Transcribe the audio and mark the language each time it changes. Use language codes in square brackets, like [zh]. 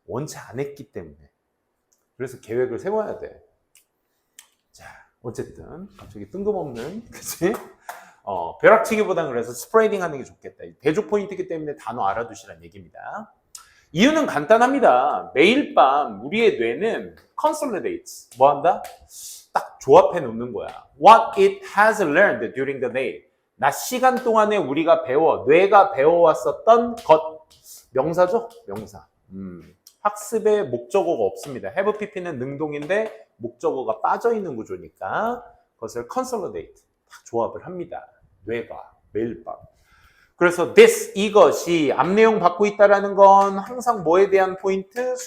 [ko] 원치 안 했기 때문에. 그래서 계획을 세워야 돼. 자, 어쨌든 갑자기 뜬금없는, 그치? 벼락치기보다는 그래서 스프레딩 하는 게 좋겠다. 대조 포인트이기 때문에 단어 알아두시라는 얘기입니다. 이유는 간단합니다. 매일 밤 우리의 뇌는 consolidates. 뭐 한다? 딱 조합해 놓는 거야. [en] What it has learned during the day. [ko] 낮 시간 동안에 우리가 뇌가 배워왔었던 것. 명사죠? 명사. 학습의 목적어가 없습니다. have pp는 능동인데 목적어가 빠져있는 구조니까 그것을 consolidate. 딱 조합을 합니다. 뇌가 매일 밤. 그래서 이것이 앞 내용 받고 있다라는 건 항상 뭐에 대한 포인트?